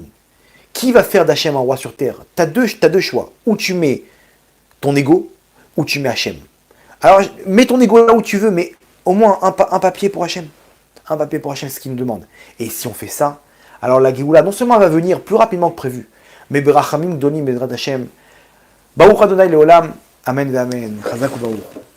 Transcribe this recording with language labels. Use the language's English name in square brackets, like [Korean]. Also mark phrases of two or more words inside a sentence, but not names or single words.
[French] Qui va faire d'Hachem un roi sur terre? Tu as deux choix. Ou tu mets ton ego, ou tu mets Hachem. Alors, mets ton ego là où tu veux, mais au moins un papier pour Hachem. Un papier pour Hachem, c'est ce qu'il nous demande. Et si on fait ça, alors la Géoula, non seulement elle va venir plus rapidement que prévu, mais [Hebrew] ברחמים אדוני בעזרת השם. ברוך אדוני לעולם. אמן ואמן. חזק וברוך.